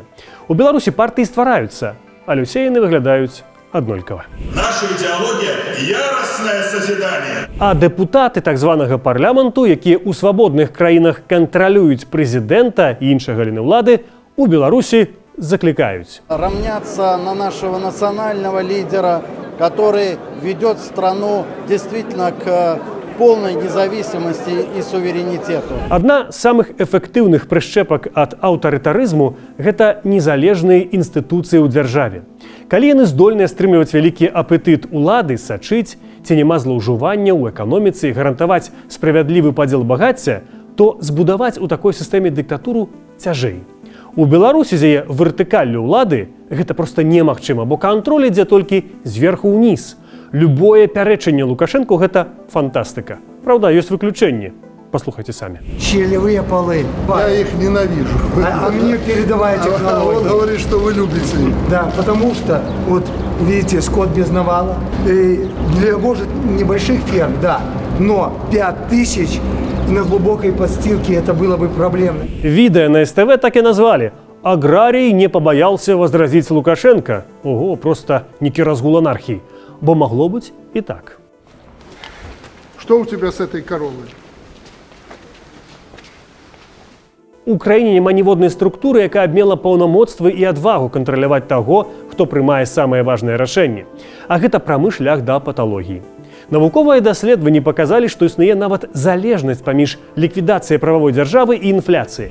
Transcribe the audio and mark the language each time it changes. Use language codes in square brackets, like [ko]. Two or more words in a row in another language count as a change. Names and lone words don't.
[be] У Беларусі партыі ствараюцца, але ўсе яны выглядаюць аднолькава. Наша ідэалогія – [ru] яростное созидание. [be] А дэпутаты так званага парламенту, якія ў свабодных краінах кантралююць прэзідэнта і іншыя галіны ўлады, у Беларусі закликают [ru] равняться на нашего национального лидера, который ведет страну действительно к полной независимости и суверенитету. [be] Одна з самых эфектыўных прышчэпак ад аўтарытарызму – гэта незалежныя інстытуцыі ў дзяржаве. Калі яны здольныя стрымліваць вялікі апетыт улады, сачыць, ці няма злоўжывання ў эканоміцы і гарантаваць справядлівы падзел багацця, то збудаваць у такой сістэме дыктатуру цяжэй. У Беларусі з яе вертыкаллю ўлады гэта проста немагчыма, бо кантроль ідзе толькі зверху ўніз. Любое пярэчанне Лукашэнку – гэта фантастыка. Праўда, ёсць выключэнні. [ru] Послухайте сами. Щелевые полы. Я их ненавижу. А мне передавайте Он говорит, что вы любите их. Да, потому что, вот видите, скот без навала. Для, может, небольших ферм, да, но 5000 на глубокой подстилке это было бы проблемно. Відэа на СТВ так и назвали. Аграрий не побоялся возразить Лукашенко. Ого, просто некий разгул анархии. Бо могло быть и так. Что у тебя с этой коровой? [be] У краіне няма ніводнай структуры, якая б мела паўнамоцтвы і адвагу кантраляваць таго, хто прымае самыя важныя рашэнні. А гэта прамы шлях да паталогіі. Навуковыя даследаванні паказалі, што існуе нават залежнасць паміж ліквідацыяй прававой дзяржавы і інфляцыяй.